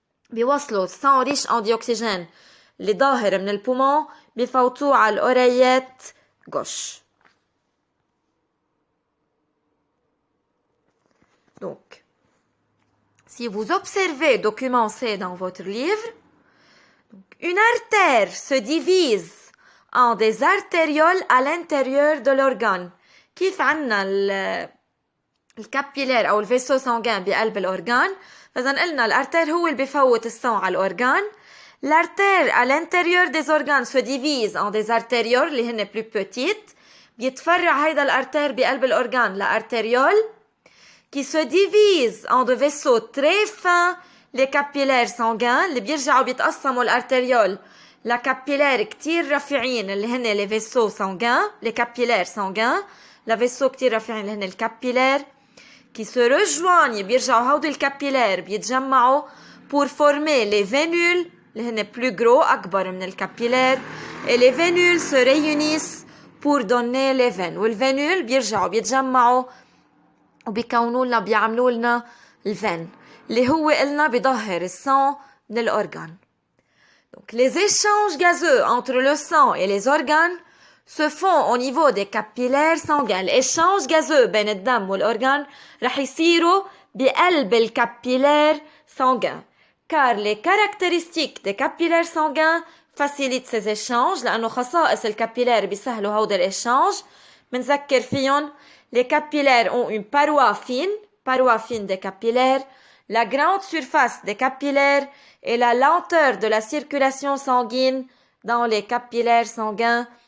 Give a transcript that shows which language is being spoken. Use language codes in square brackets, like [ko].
[ar] بيوصلوا [fr] sang riche en dioxygène [ar] اللي ظاهر من البومون بيفوتوه على الأوريات gauche. [fr] Donc, si vous observez document C dans votre livre, une artère se divise en des artérioles à l'intérieur de l'organe. [ar] كيف عنا الكابيلير أو الفيسو سانغان بقلب الأورغان, فإذا قلنا الارتير هو اللي بيفوت السان على الأورغان. [fr] L'artère à l'intérieur des organes se divise en des artérioles [ar] اللي هن [fr] plus petites. [ar] بيتفرع هيدا الارتير بقلب الأورغان [fr] لارتérioles qui se divise en de vaisseaux très fins, les capillaires sanguins [ar] اللي بيرجعوا بيتقسموا الارتérioles [fr] la capillaire [ar] كتير رفيعين اللي هن [fr] les vaisseaux sanguins, les capillaires sanguins, la vaisseau [ar] كتير رفيعين اللي هن الكابيلير [fr] qui se rejoignent. [ar] بيرجعوا هودي الكابيلير بيتجمعوا [fr] pour former les vénules [ar] اللي هن [fr] plus gros [ar] أكبر من الكابيلير, [fr] et les vénules se réunissent pour donner les veines. [ar] والفينول بيرجعوا بيتجمعوا وبيكونوا لنا بيعملوا لنا الفين اللي هو قلنا بيظهر السان من الأورغان. [fr] Donc, les échanges gazeux entre le sang et les organes se font au niveau des capillaires sanguins. l'échange gazeux [ar] بين الدم والأورغان رح يصيروا بقلب الكابيلير sanguin. [fr] Car les caractéristiques des capillaires sanguins facilitent ces échanges, [ar] لأنه خصائص الكابيلير بيسهلوا هودا الإشانج. منذكر فيهم, [fr] les capillaires ont une paroi fine des capillaires, la grande surface des capillaires et la lenteur de la circulation sanguine dans les capillaires sanguins.